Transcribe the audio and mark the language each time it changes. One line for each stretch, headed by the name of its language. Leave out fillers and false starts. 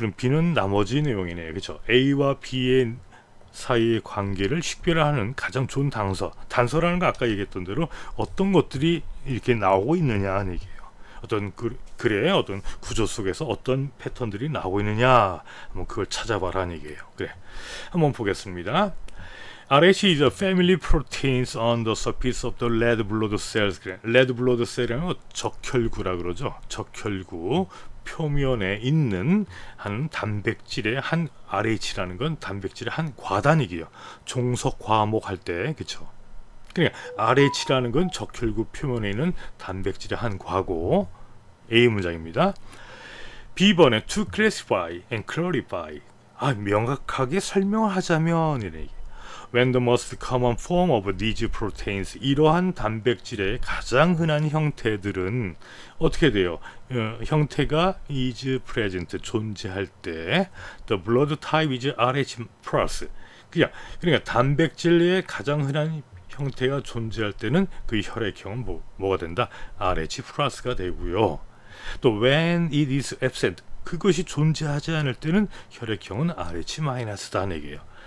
Korean: 그럼 B는 나머지 내용이네요. 그렇죠? A와 B의 사이의 관계를 식별하는 가장 좋은 단서라는 거 아까 얘기했던 대로 어떤 것들이 이렇게 나오고 있느냐 하는 얘기예요. 어떤 글의 어떤 구조 속에서 어떤 패턴들이 나오고 있느냐 한번 그걸 찾아봐라는 얘기예요. 그래, 한번 보겠습니다.
English: RH is a family proteins on the surface of the red blood cells.
Korean: 그래, red blood cell이라는 건 적혈구라 그러죠. 적혈구 표면에 있는 한 단백질의 한 RH라는 건 단백질의 한 과단이기요. 종속 과목 할 때 그렇죠. 그러니까 RH라는 건 적혈구 표면에 있는 단백질의 한 과고. A 문장입니다. B번에
English: to classify and clarify.
Korean: 명확하게 설명을 하자면 이래.
English: When the most common form of these proteins,
Korean: 이러한 단백질의 가장 흔한 형태들은 어떻게 돼요? 형태가
English: is present,
Korean: 존재할 때
English: the blood type is RH+.
Korean: 그러니까 단백질의 가장 흔한 형태가 존재할 때는 그 혈액형은 뭐가 된다? RH+가 되고요. 또
English: when it is absent,
Korean: 그것이 존재하지 않을 때는 혈액형은 RH-다는 얘기예요.